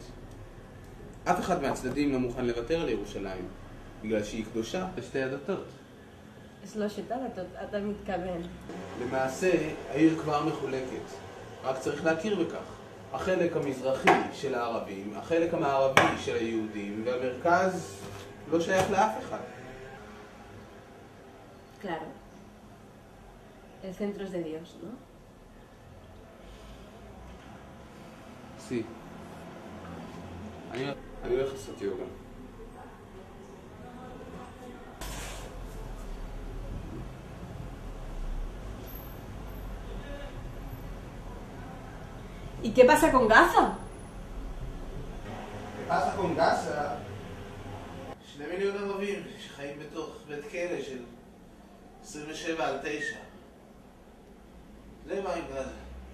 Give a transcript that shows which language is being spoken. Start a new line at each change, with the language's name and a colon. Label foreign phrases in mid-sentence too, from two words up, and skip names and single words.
Hebrew: אף אחד מהצדדים לא מוכן לוותר על ירושלים, בגלל שהיא קדושה לשתי הדתות. שלושת הדתות, אתה מתכוון. למעשה העיר כבר מחולקת, רק צריך להכיר בכך. החלק המזרחי של הערבים, החלק המערבי של היהודים, והמרכז לא שייך לאף אחד.
Spanish: Claro. El centro es de Dios, ¿no? Sí.
Hebrew: אני הולך לעשות יוגה.
Spanish: ¿Y qué pasa con Gaza? ¿Qué pasa con Gaza?
Hebrew: 2 מיליון ערבים שחיים בתוך בית כלא של 27/9. זה מה עם גאזה.